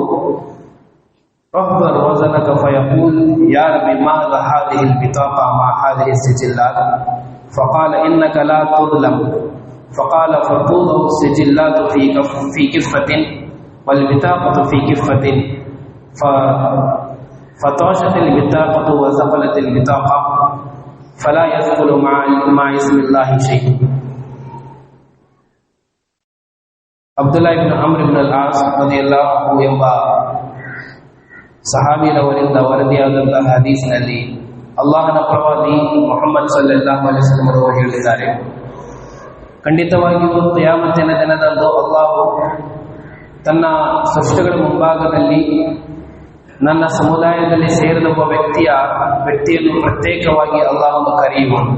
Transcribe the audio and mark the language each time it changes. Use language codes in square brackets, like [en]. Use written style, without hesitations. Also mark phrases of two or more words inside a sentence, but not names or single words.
[ar] احضر وزنك فيقول يا رب ماذا هذه البطاقة مع هذه السجلات فقال إنك لا تظلم فقال فتوضع السجلات في كفة والبطاقة في كفة فطاشت البطاقة وثقلت البطاقة فلا يدخل مع اسم الله شيء. [kn] ಅಬ್ದುಲ್ಲಾ ಇಬ್ನ್ ಅಮ್ರ್ ಇಬ್ನ್ ಅಲ್-ಆಸ್ [ar] رضي الله عنه [kn] ಎಂಬ ಸಹಾಬಿಯವರಿಂದ ವರದಿಯಾದಂತಹ ಹದೀಸಿನಲ್ಲಿ ಅಲ್ಲಾಹನ ಪ್ರವಾದಿ ಮುಹಮ್ಮದ್ [ar] صلى الله عليه وسلم [kn] ಅವರು ಹೇಳಿದ್ದಾರೆ, ಖಂಡಿತವಾಗಿಯೂ ಕಿಯಾಮತ್ತಿನ ದಿನದಂದು ಅಲ್ಲಾಹು ತನ್ನ ಸೃಷ್ಟಿಗಳ ಮುಂಭಾಗದಲ್ಲಿ ನನ್ನ ಸಮುದಾಯದಲ್ಲಿ ಸೇರಿದ ಒಬ್ಬ ವ್ಯಕ್ತಿಯನ್ನು ಪ್ರತ್ಯೇಕವಾಗಿ ಅಲ್ಲಾಹನು ಕರೆಯುವನು.